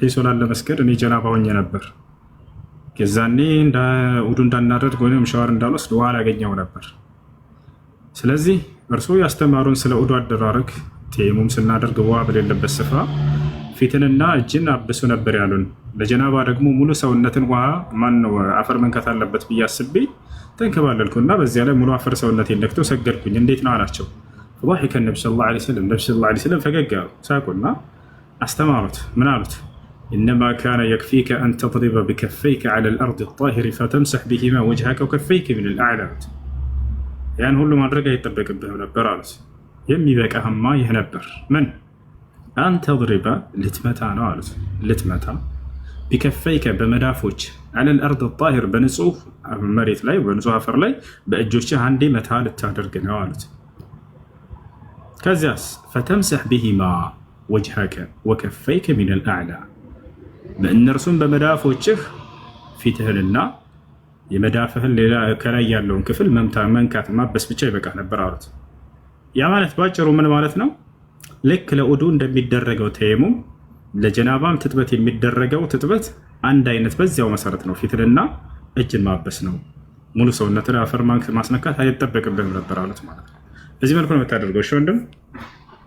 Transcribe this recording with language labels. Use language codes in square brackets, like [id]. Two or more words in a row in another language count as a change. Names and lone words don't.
[am] ሶላት ለመስገድ እኔ ጀናባ ሆኜ ነበር። የዛኔ ውዱ እንዳናደርግ ወይም ሻወር እንዳልወስድ ውሃ አላገኘው ነበር። ስለዚህ እርሱ ያስተማሩን ስለ ውዱ አደራረግ ተየሙም ስናደርግ ውሃ በሌለበት ስፍራ ፊትንና እጅን አብሱ ነበር ያሉን። ለጀናባ ደግሞ ሙሉ ሰውነትን ውሃ ማነው አፈር መንካት አለበት ብዬ አስቤ ተንከባለልኩና በዚያ ላይ ሙሉ አፈር ሰውነቴን ነክቶ ሰገድኩኝ። እንዴት ነው አላቸው። [ar] ضحك النبي صلى الله عليه وسلم [am] ነብዩ [ar] صلى الله عليه وسلم [am] ፈገግ አሉ፣ ሳቁና አስተማሩት። ምን አሉት? [ar] إنما كان يكفيك أن تضرب بكفيك على الأرض الطاهر فتمسح بهما وجهك وكفيك من الأعلى [am] ያን ሁሉ ማድረግ አይጠበቅብህም ነበር አሉት። የሚበቃህማ ይህ ነበር። ምን አንተ ضرب ልትመታ ነው አሉት። ልትመታ ቢከፈይከ በመዳፎች [ar] على الأرض الطاهر [am] በንጹህ መሬት ላይ በንጹህ አፈር ላይ በእጆችህ አንዴ መታ ልታደርግ ነው አሉት። ከዚያስ [ar] فتمسح بهما وجهك وكفيك من الأعلى [am] በእነርሱም በመዳፎችህ ፊትህንና የመዳፍህን ሌላ ከላይ ያለውን ክፍል መንካት ማበስ ብቻ ይበቃ ነበር አሉት። ያ ማለት ባጭሩ ምን ማለት ነው? ልክ ለውዱ እንደሚደረገው ተየሙም ለጀናባም ትጥበት የሚደረገው ትጥበት አንድ አይነት በዚያው መሰረት ነው። ፊትንና እጅን ማበስ ነው። ሙሉ ሰውነትን አፈር ማስነካት አይጠበቅብህም ነበር አሉት ማለት ነው። በዚህ መልኩ ነው የምታደርገው። እሺ ወንድም